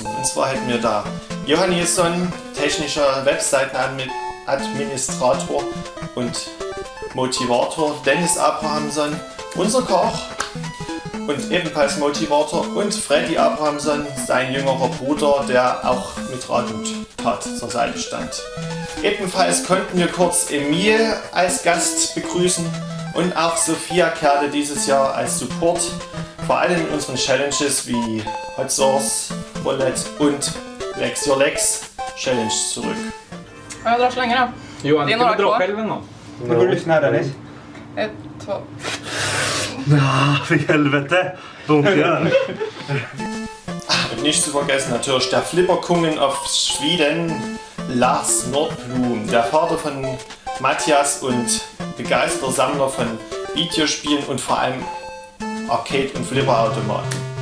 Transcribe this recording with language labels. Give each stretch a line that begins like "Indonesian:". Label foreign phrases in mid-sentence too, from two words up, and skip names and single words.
German: Und zwar hätten wir da Johann Jesson, technischer Webseitenadministrator und Motivator, Dennis Abrahamson, unser Koch und ebenfalls Motivator, und Freddy Abrahamson, sein jüngerer Bruder, der auch mit Rat und Tat zur Seite stand. Ebenfalls konnten wir kurz Emil als Gast begrüßen und auch Sophia kehrte dieses Jahr als Support, vor allem in unseren Challenges wie Hot Sauce, Roulette und Lex Your Legs Challenge zurück.
Swedish: Jag drar så länge då. Johan, Det är kan några du dra kvar. själv en gång? Nu går du lyssna där, Dennis. 1, 2. För helvete! Don't göra.
German: Und nicht zu vergessen natürlich der Flipperkungen of Schweden, Lars Nordblum, der Vater von Matthias und begeisterter Sammler von Videospielen und vor allem Arcade- und Flipperautomaten.